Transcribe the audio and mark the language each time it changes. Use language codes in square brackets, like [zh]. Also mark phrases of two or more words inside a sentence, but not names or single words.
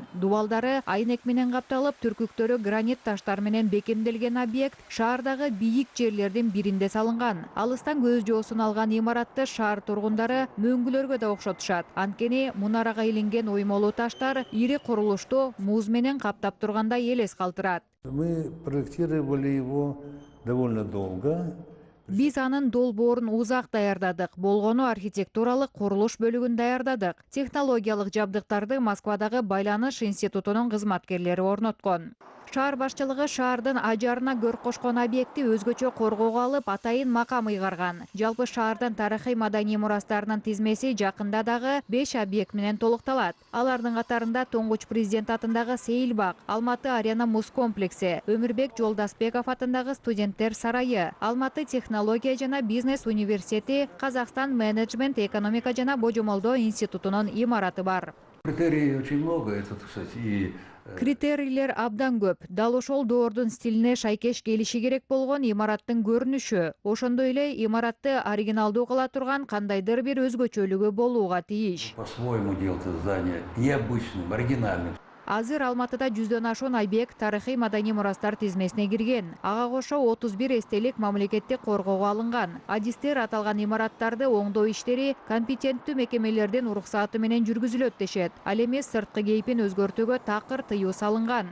[ky] Дубалдары айнек менен капталып, түркүктөрү гранит таштар менен бекемделген объект шаардагы бийик жерлердин биринде салынган. Алыстан көз жоосун алган имаратты шаар тургундары мөңгүлөргө да окшотушат. Анткени мунарага илинген оймолуу таштар ири курулушту муз менен каптап тургандай элес калтырат. [ru] Мы проектировали его довольно долго. [ky] Биз анын долбоорун узак даярдадык. Болгону архитектуралык курулуш бөлүгүн даярдадык. Технологиялык жабдыктарды Москвадагы байланыш институтунун кызматкерлери орноткон. Шаар башчылыгы шаардын ажарына көр кошкон объекти өзгөчө коргоого алып, атайын макам ыйгарган. Жалпы шаардын тарыхый маданий мурастарынын тизмеси жакында дагы 5 объект менен толукталат. Алардын катарында Тоңгуч президент атындагы Сейилбак, Алматы арена муз комплекси, Өмүрбек Жолдасбеков атындагы студенттер сарайы, Алматы технология жана бизнес университети, Казакстан менеджмент, экономика жана божомолдоо институтунун имараты бар. [ru] Критерий очень много, это, кстати, и [ky] Критерийлер абдан көп. Дал ошол доордун стилине шайкеш келиши керек болгон имараттын көрүнүшү. Ошондой эле имаратты оригиналдуу кыла турган кандайдыр бир өзгөчөлүгү болууга тийиш. [ru] По-своему делать это здание необычным, оригинальным. [ky] Азыр Алматыда 100дөн ашуун объект тарыхый маданий мурастар тизмесине кирген. Ага кошо 31 эстелик мамлекеттик коргоого алынган. Адистер аталган имараттарды оңдоо иштери компетенттүү мекемелердин уруксаты менен жүргүзүлөт дешет. Ал эми сырткы кейпин өзгөртүүгө такыр тыюу салынган.